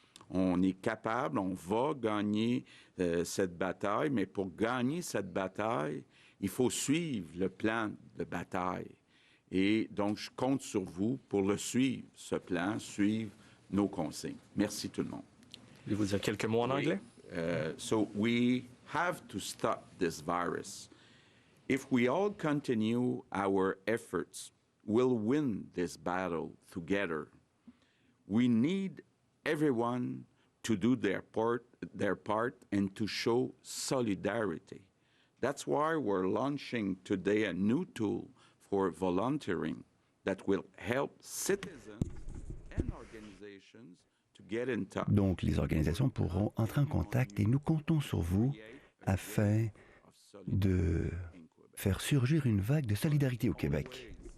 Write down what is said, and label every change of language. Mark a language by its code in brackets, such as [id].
[fr] On est capable, on va gagner cette bataille, mais pour gagner cette bataille, il faut suivre le plan de bataille. Et donc, je compte sur vous pour le suivre, ce plan, suivre nos consignes. Merci tout le monde. Voulez-vous dire quelques mots en anglais? [en] So we have to stop this virus. If we all continue our efforts, we'll win this battle together. We need everyone to do their part and to show solidarity. That's why we're launching today a new tool for volunteering that will help citizens and organizations to get in touch. [fr] Donc, les organisations pourront entrer en contact et nous comptons sur vous afin de faire surgir une vague de solidarité au Québec.